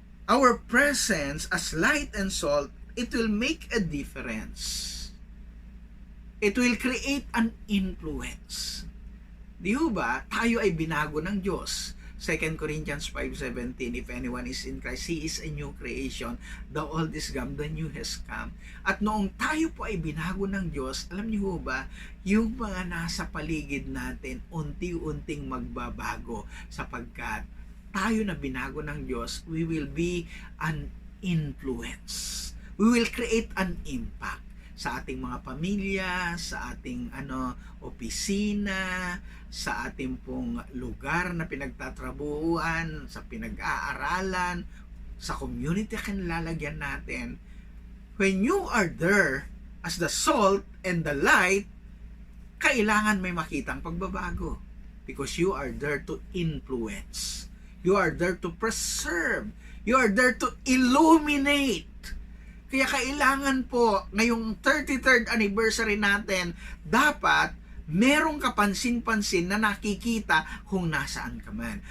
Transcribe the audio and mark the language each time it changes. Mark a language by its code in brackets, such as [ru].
[en] Our presence as light and salt, it will make a difference. It will create an influence. [tl] Di ba, tayo ay binago ng Diyos. [en] 2 Corinthians 5:17, if anyone is in Christ, he is a new creation. The old is gone, the new has come. [tl] At noong tayo po ay binago ng Diyos, alam niyo ba, yung mga nasa paligid natin, unti-unting magbabago sapagkat tayo na binago ng Diyos, [en] we will be an influence. We will create an impact [tl] sa ating mga pamilya, sa ating opisina, sa ating pong lugar na pinagtatrabuhan, sa pinag-aaralan, sa community na kinilalagyan natin. [en] When you are there as the salt and the light, [tl] kailangan may makitang pagbabago [en] because you are there to influence. You are there to preserve. You are there to illuminate. [tl] Kaya kailangan po, ngayong 33rd anniversary natin, dapat merong kapansin-pansin na nakikita kung nasaan ka man.